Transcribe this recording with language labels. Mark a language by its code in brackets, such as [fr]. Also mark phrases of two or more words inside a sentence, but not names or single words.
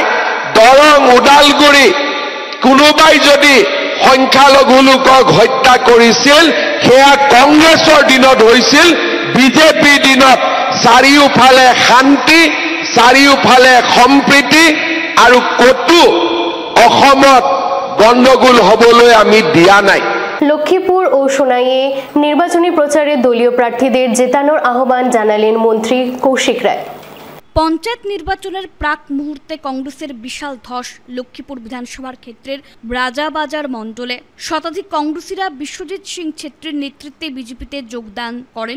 [as] দৰং, ওদালগুৰি কোনোবাই যদি সংখ্যালঘু লোকক হত্যা কৰিছিল, সেয়া কংগ্ৰেছৰ দিনত হৈছিল। বিজেপিৰ দিনত চাৰিওফালে শান্তি, চাৰিওফালে সম্প্ৰীতি আৰু কতো অসমত গণ্ডগোল হবলৈ আমি দিয়া নাই। [bn] লক্ষ্মীপুর ও সোনাইয়ে নির্বাচনী প্রচারে দলীয় প্রার্থীদের জেতানোর আহ্বান জানালেন মন্ত্রী কৌশিক রায়। পঞ্চায়েত নির্বাচনের প্রাক মুহূর্তে কংগ্রেসের বিশাল ধস লক্ষ্মীপুর বিধানসভার ক্ষেত্রের রাজাবাজার মণ্ডলে। শতাধিক কংগ্রেসীরা বিশ্বজিৎ সিং ছেত্রীর নেতৃত্বে বিজেপিতে যোগদান করেন।